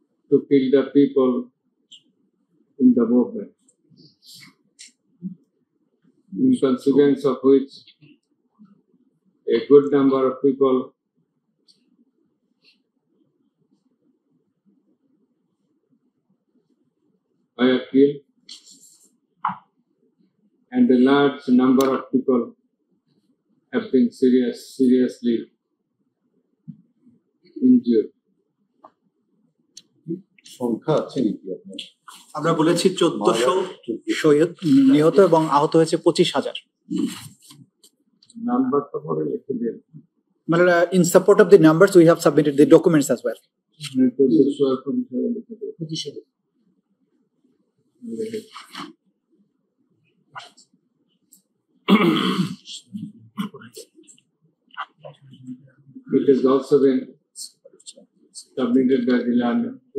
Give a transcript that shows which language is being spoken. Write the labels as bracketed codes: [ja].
[en] to kill the people in the movement, in consequence of which a good number of people were killed and a large number of people have been seriously injured. [bn] সংখ্যা আছে নাকি আপনার? আমরা বলেছি 1400 শহীদ নিহত এবং আহত হয়েছে 25,000. Number তো পরে লিখে দিন। [en] মানে in support of the numbers we have submitted the documents as well. [bn] 1400 আর 25,000 লিখে দিন। [en] 25,000 It has also been submitted by the learner.